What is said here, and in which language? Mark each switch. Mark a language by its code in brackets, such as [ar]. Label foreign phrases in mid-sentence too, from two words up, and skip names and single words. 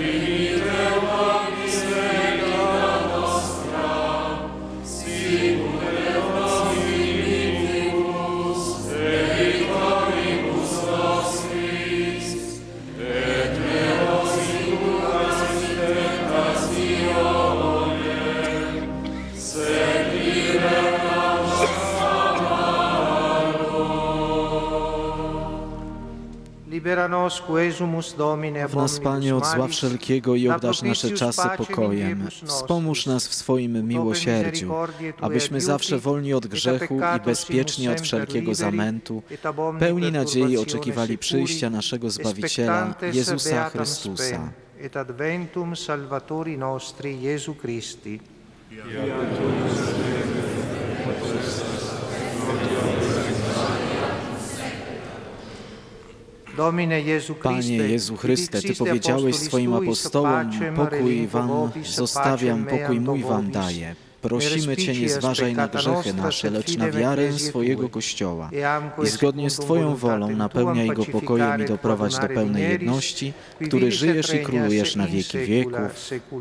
[la] dimitte nobis debita nostra, sicut et nos dimittimus debitoribus nostris, et ne nos inducas in tentationem, sed libera nos a [pl] W nas, Panie, od zła wszelkiego i obdarz nasze czasy pokojem. Wspomóż nas w swoim miłosierdziu, abyśmy zawsze wolni od grzechu i bezpieczni od wszelkiego zamętu, pełni nadziei oczekiwali przyjścia naszego Zbawiciela, Jezusa Chrystusa. [la] et adventum Salvatori nostri Iesu Christi. Domine Jezu Christe, [pl] Panie Jezu Chryste, Ty powiedziałeś swoim apostołom, pokój wam zostawiam, pokój mój wam daję. Prosimy Cię, nie zważaj na grzechy nasze, lecz na wiarę swojego Kościoła. I zgodnie z Twoją wolą napełniaj go pokojem i doprowadź do pełnej jedności, który żyjesz i królujesz na wieki wieków.